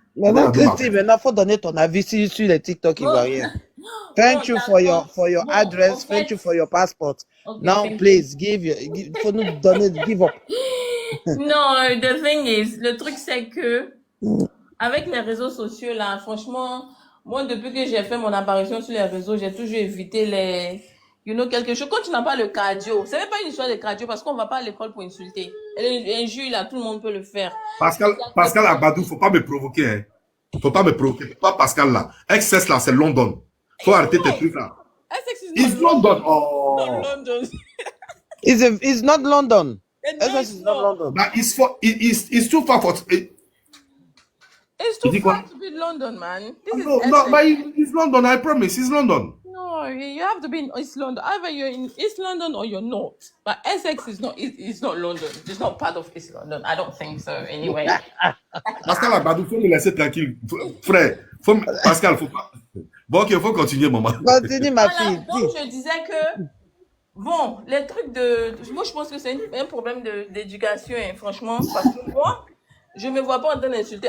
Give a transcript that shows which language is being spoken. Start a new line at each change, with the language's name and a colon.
French: Maintenant, Christy, il faut donner ton avis sur les TikTok ivoiriens.
English: Thank you for your address. Thank you for your passport. Now, please give up. No, the thing is,
French: le truc c'est que avec les réseaux sociaux là, franchement, moi depuis que j'ai fait mon apparition sur les réseaux, j'ai toujours évité quelque chose. Quand tu n'as pas le cardio, c'est même pas une histoire de cardio parce qu'on va pas à l'école pour insulter. L'injure là, tout le monde peut le faire. Pascal Abadou, faut pas me provoquer, hein. Faut pas me provoquer. Pas Pascal là. Excess là, c'est London. Faut arrêter tes trucs là.
English: It's London. Oh. Not London. It's not London. It's not London. But it's too far for. It's too far to be London, man. But it's London. I promise, it's London. No, you have to be in East London. Either you're in East London or you're not. But Essex is not. It's not London. It's not part of East London. I don't think so. Anyway.
French: Pascal Abadou, faut me laisser tranquille, frère. Pascal, faut pas. Bon, ok, faut continuer, maman. Continue, ma fille. Donc je disais que bon, les trucs moi je pense que c'est un problème d'éducation, hein, franchement, parce que moi, je me vois pas en train d'insulter.